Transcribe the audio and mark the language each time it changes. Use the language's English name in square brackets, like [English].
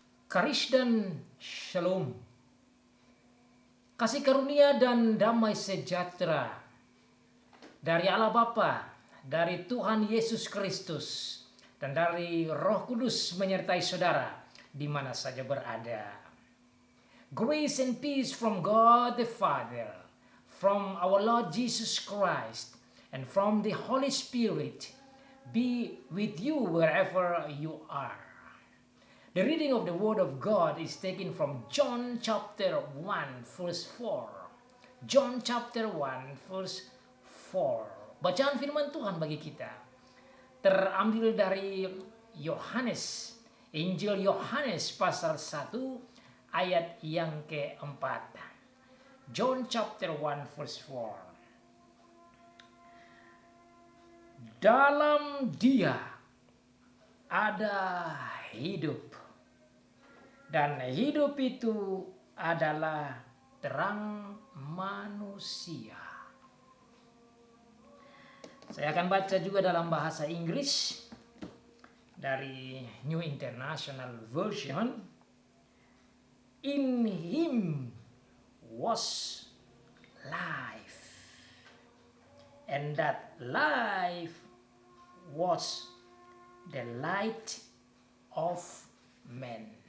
[Indonesian] Karis dan Shalom, kasih karunia dan damai sejahtera dari Allah Bapa, dari Tuhan Yesus Kristus, dan dari Roh Kudus menyertai saudara di mana saja berada. [English] Grace and peace from God the Father, from our Lord Jesus Christ, and from the Holy Spirit be with you wherever you are. The reading of the Word of God is taken from John chapter 1 verse 4. John chapter 1 verse 4. [Indonesian] Bacaan firman Tuhan bagi kita terambil dari Yohanes, Injil Yohanes pasal 1 ayat yang keempat. [English] John chapter 1 verse 4. [Indonesian] Dalam Dia ada hidup, dan hidup itu adalah terang manusia. Saya akan baca juga dalam bahasa Inggris dari New International Version. [English] In him was life, and that life was the light of men.